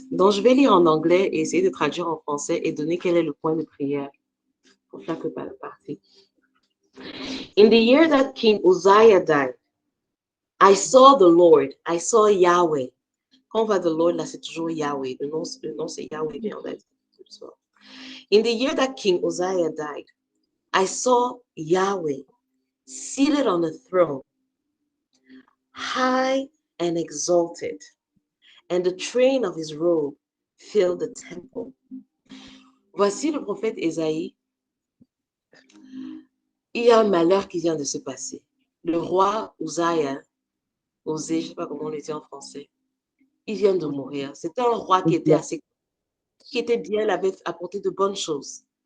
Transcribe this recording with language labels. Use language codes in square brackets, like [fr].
[fr] Donc, je vais lire en anglais et essayer de traduire en français et donner quel est le point de prière pour chaque partie. [en] In the year that King Uzziah died, I saw the Lord, I saw Yahweh. [fr] Quand on va de Lord, là, c'est toujours Yahweh. Le nom c'est Yahweh, bien on a dit. [en] In the year that King Uzziah died, I saw Yahweh seated on a throne, high and exalted, and the train of his robe filled the temple. [fr] Voici le prophète Ésaïe. Il y a un malheur qui vient de se passer. Le roi Uzziah Osée, je ne sais pas comment on le dit en français. Il vient de mourir. C'était un roi qui était bien, il avait apporté de bonnes choses.